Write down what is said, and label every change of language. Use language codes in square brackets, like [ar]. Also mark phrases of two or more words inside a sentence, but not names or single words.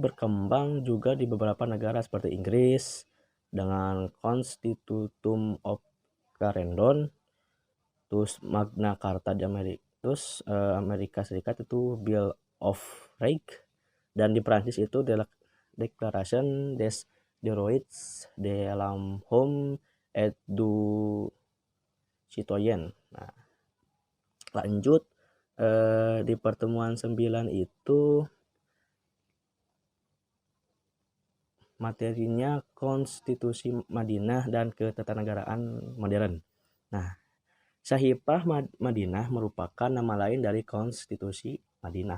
[id] berkembang juga di beberapa negara seperti Inggris dengan Constitutum of Clarendon, terus Magna Carta di Amerika, terus Amerika Serikat itu Bill of Rights, dan di Prancis itu Declaration des Droits de l'Homme et du Citoyen. Nah, lanjut di pertemuan 9 itu materinya konstitusi Madinah dan ketatanegaraan modern. Nah, Sahifah Madinah merupakan nama lain dari Konstitusi Madinah.